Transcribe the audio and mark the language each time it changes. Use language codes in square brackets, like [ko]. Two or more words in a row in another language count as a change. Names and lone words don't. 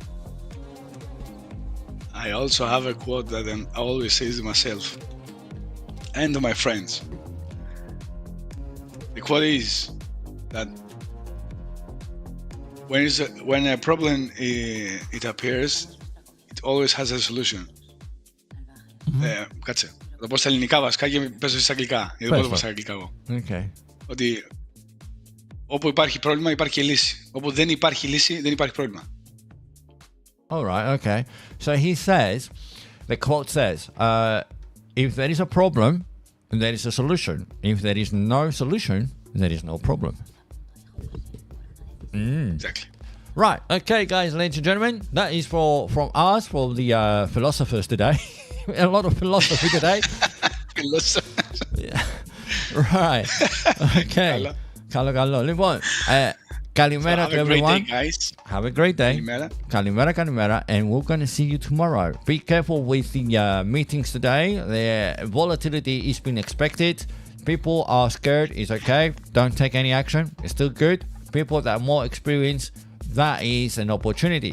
[en] I also have a quote that I always say to myself and to my friends. The quote is that when a problem it appears, it always has a solution. [el] Κάτσε. Θα το πω στα ελληνικά βασικά και παίζω στα αγγλικά. Γιατί δεν μπορώ να πω στα αγγλικά εγώ. [en] Okay. [el] Ότι όπου υπάρχει πρόβλημα υπάρχει και λύση. Όπου δεν υπάρχει λύση δεν υπάρχει πρόβλημα. [en] All right, okay. So he says, the quote says, if there is a problem, there is a solution. If there is no solution, there is no problem. Exactly. Right, okay, guys, ladies and gentlemen, that is from us, for the philosophers today. A lot of philosophy today. Philosophers. Yeah. Right. Okay. Καλό. [el] Λοιπόν, καλημέρα [en] to everyone. Day, guys. Have a great day. Kalimera. And we're going to see you tomorrow. Be careful with the meetings today. The volatility is being expected. People are scared. It's okay. Don't take any action. It's still good. People that are more experienced, that is an opportunity.